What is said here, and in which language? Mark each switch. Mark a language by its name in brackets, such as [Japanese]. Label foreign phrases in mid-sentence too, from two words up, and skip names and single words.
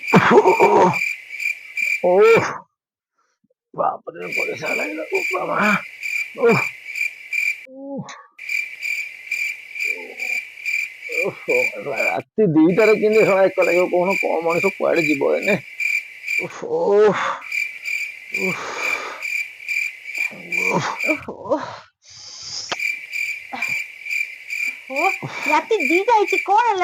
[Odia] ଓ ବାପ ରେ ପଇସା ଲାଗିଲା ଓ ବାବା ଓ ରାତି 2ଟାରେ କେମିତି ଶଳା ଏକ ଲାଗିବ କହୁନ କଣ ମଣିଷ କୁଆଡେ ଯିବ ଏନେ ଓହୋ ରାତି 2ଟା ହେଇଛି କଣ ହେଲା?